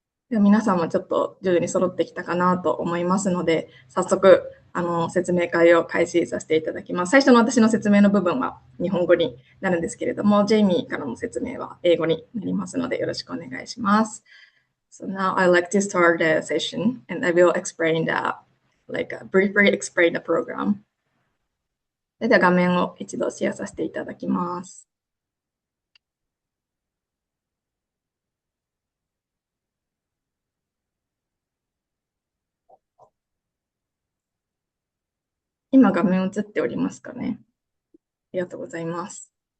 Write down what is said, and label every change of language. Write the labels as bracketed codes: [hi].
[ja] では皆さんもちょっと徐々に揃ってきたかなと思いますので、早速、説明会を開始させていただきます。最初の私の説明の部分は日本語になるんですけれども、ジェイミーからの説明は英語になりますので、よろしくお願いします。 [en] So now I'd like to start the session and I will explain briefly explain the program. [ja] それでは画面を一度シェアさせていただきます。今画面映っておりますかね。ありがとうございます。